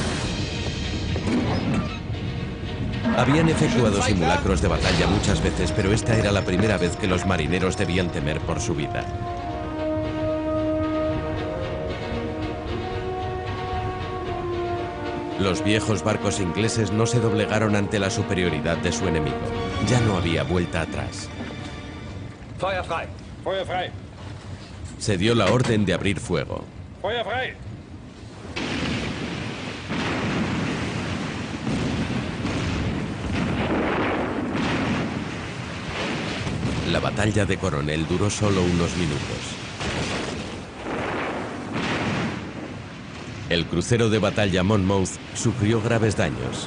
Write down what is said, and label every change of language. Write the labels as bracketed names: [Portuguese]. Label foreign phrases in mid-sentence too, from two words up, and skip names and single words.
[Spanish] Habían efectuado simulacros de batalla muchas veces, pero esta era la primera vez que los marineros debían temer por su vida. Los viejos barcos ingleses no se doblegaron ante la superioridad de su enemigo. Ya no había vuelta atrás. [German] Feuer frei. Feuer frei. [Spanish] Se dio la orden de abrir fuego. [German] Feuer frei. [Spanish] La batalla de Coronel duró solo unos minutos. El crucero de batalla Monmouth sufrió graves daños.